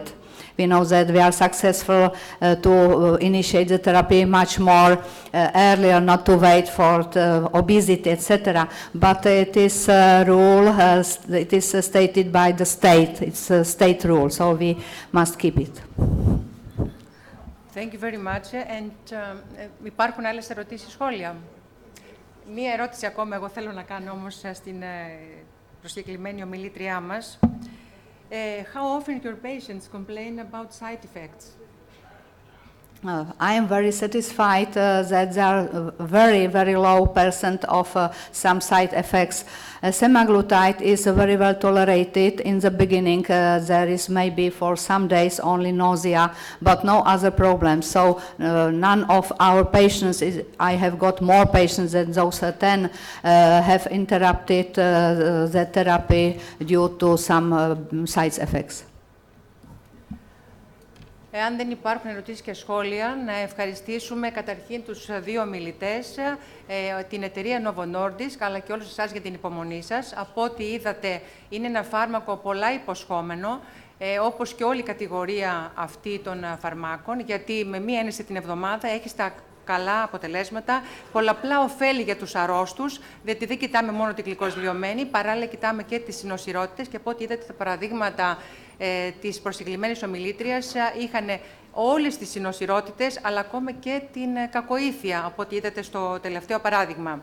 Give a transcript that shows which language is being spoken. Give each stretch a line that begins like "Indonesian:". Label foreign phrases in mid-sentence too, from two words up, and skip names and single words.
English: We know that we are successful to initiate the therapy much more earlier, not to wait for obesity, etc. But it is rule, it is stated by the state. It's a state rule, so we must keep it. Thank you very much.
Greek: And υπάρχουν άλλες ερωτήσεις, σχόλια? Μία ερώτηση ακόμα εγώ θέλω να κάνω όμως στην προσκεκλημένη ομιλήτριά μας.
English: How often your patients complain about side effects? I am very satisfied that there are very, very low percent of some side effects. Semaglutide is very well tolerated. In the beginning, there is maybe for some days only nausea, but no other problems. So none of our patients, I have got more patients than those 10, have interrupted the therapy due to some side effects.
Greek: Εάν δεν υπάρχουν ερωτήσεις και σχόλια, να ευχαριστήσουμε καταρχήν τους 2 ομιλητές, την εταιρεία Novo Nordisk, αλλά και όλους εσάς για την υπομονή σας. Από ό,τι είδατε, είναι ένα φάρμακο πολλά υποσχόμενο, όπως και όλη η κατηγορία αυτή των φαρμάκων, γιατί με μία ένεση την εβδομάδα έχει στα καλά αποτελέσματα, πολλαπλά ωφέλη για τους αρρώστους, διότι δεν κοιτάμε μόνο την γλυκοσλιωμένη, παράλληλα κοιτάμε και τις συνοσυρότητες και από ό,τι είδατε τα παραδείγματα της προσκεκλημένης ομιλήτριας είχαν όλες τις συνοσυρότητες, αλλά ακόμα και την κακοήθεια, από ό,τι είδατε στο τελευταίο παράδειγμα.